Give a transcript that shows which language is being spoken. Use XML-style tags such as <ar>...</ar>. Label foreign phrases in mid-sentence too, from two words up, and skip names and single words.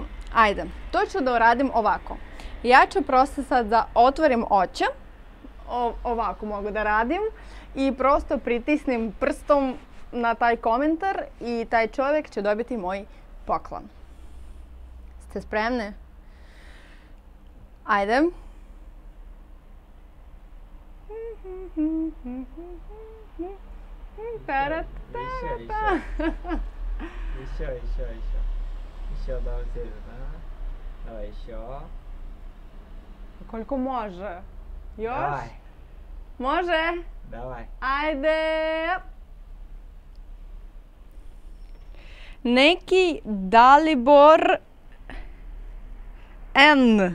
<sr>Ajde, to ću da uradim ovako. Ja ću prosto sad da otvorim oči. Ovako mogu da radim. I prosto pritisnim prstom na taj komentar i taj čovjek će dobiti moj poklon. Ste spremni? Ajde.</sr> <ru>Еще давай да? Давай еще.</ru> <sr>Koliko može? Još?</sr> <ru>Давай.</ru> <sr>Može?</sr> <ru>Давай.</ru> <sr>Ajde. Neki Dalibor N.</sr>